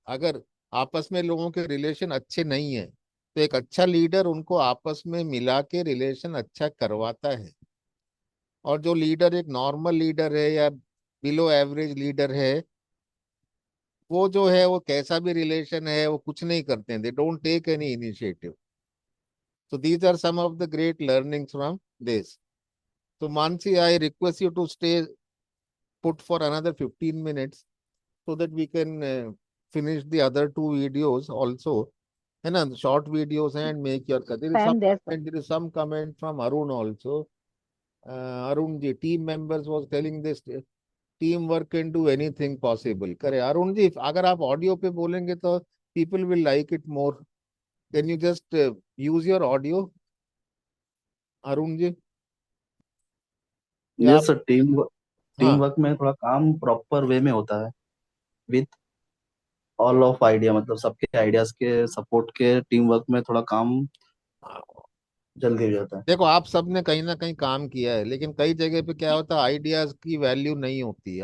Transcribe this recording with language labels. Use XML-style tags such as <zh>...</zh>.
<hi>अगर आपस में लोगों के रिलेशन अच्छे नहीं है, तो एक अच्छा लीडर उनको आपस में मिला के रिलेशन अच्छा करवाता है। और जो लीडर एक नॉर्मल लीडर है या बिलो एवरेज लीडर है, वो जो है वो कैसा भी रिलेशन है वो कुछ नहीं करते हैं,</hi> <en>They don't take any initiative. So these are some of the great learnings from this. So Mansi, I request you to stay put for another 15 minutes so that we can finish the other two videos also.</en> <hi>है ना,</hi> <en>short videos, and make your cut. There is some</en> <hi>time दे</hi> <en>comment, there is some comment from Arun also. Arun ji, team members was telling this teamwork can do anything possible.</en> <hi>करे अरुण जी, अगर आप audio पे बोलेंगे तो</hi> <en>people will like it more. Can you just use your audio, Arun ji?</en> <hi>या</hi> <en>yes</en> <hi>आप, sir, team हाँ work में थोड़ा काम प्रॉपर वे में होता है,</hi> <en>with all of idea,</en> <hi>मतलब सबके आइडियाज के सपोर्ट के टीम वर्क में थोड़ा काम जल्दी हो जाता है। देखो, आप सबने कहीं ना कहीं काम किया है, लेकिन कई जगह पे क्या होता है, आइडियाज की वैल्यू नहीं होती है।</hi>